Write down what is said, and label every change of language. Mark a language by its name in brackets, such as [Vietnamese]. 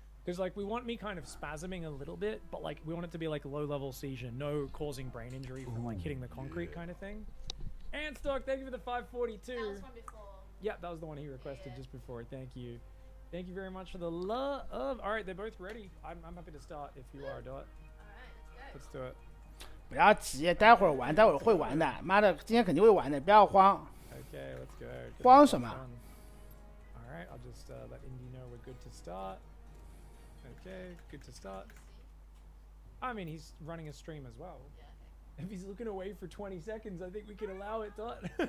[English] Because like we want me kind of spasming a little bit, but like we want it to be like low level seizure, no causing brain injury from like hitting the concrete kind of thing. And Stock, thank you for the 542. That was one before. Yeah, that was the one he requested just before. Thank you. Thank you very much for the love. All right, they're both ready. I'm happy to start if you are, Dot. All right, let's go. Let's do it. [Chinese] 不要急，待会儿玩，待会儿会玩的。妈的，今天肯定会玩的，不要慌。 [English] Okay, let's go. [Chinese] 慌什么？ [English] All right, I'll just let Indy know we're good to start. Okay, good to start. I mean, he's running a stream as well. Yeah, okay. If he's looking away for 20 seconds, I think we can allow it, Dot.